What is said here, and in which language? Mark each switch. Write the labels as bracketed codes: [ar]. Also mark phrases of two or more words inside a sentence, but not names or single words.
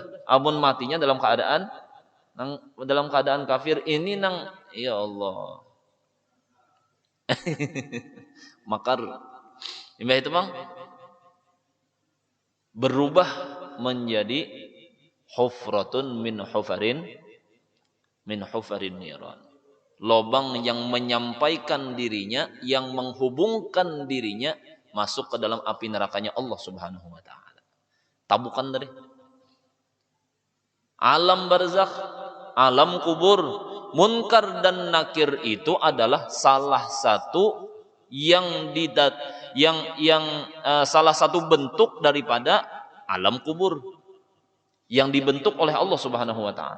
[bjn] Amun matinya dalam keadaan kafir ini nang, [ar] ya Allah. [bjn] Makar. Imbah itu Bang berubah menjadi [ar] hufratun min hufarin niran. [id] Lobang yang menyampaikan dirinya, yang menghubungkan dirinya masuk ke dalam api nerakanya Allah [ar] Subhanahu wa taala. [id] Tabukan dari alam barzakh, alam kubur, munkar dan nakir itu adalah salah satu salah satu bentuk daripada alam kubur yang dibentuk oleh Allah [ar] Subhanahu wa taala.